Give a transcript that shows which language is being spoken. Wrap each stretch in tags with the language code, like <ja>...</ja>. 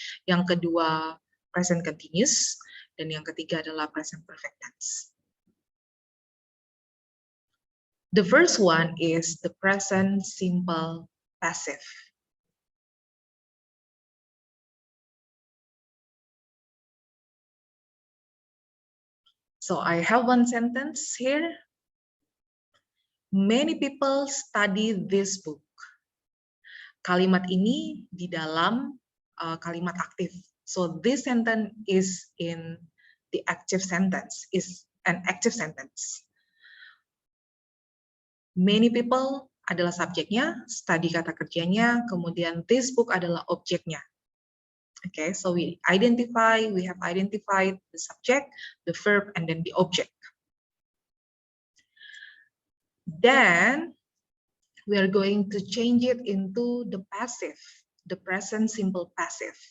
<id>Yang kedua, present continuous, dan yang ketiga adalah present perfect tense.</id> <en>The first one is the present simple passive. So I have one sentence here. Many people study this book.</en> <id>Kalimat ini di dalam kalimat aktif.</id> <en>So this sentence is in the active sentence, is an active sentence.</en> <id>Many people adalah subjeknya, study kata kerjanya, kemudian this book adalah objeknya.</id> <en>Okay, so we have identified the subject, the verb, and then the object. Then we are going to change it into the passive, the present simple passive.</en>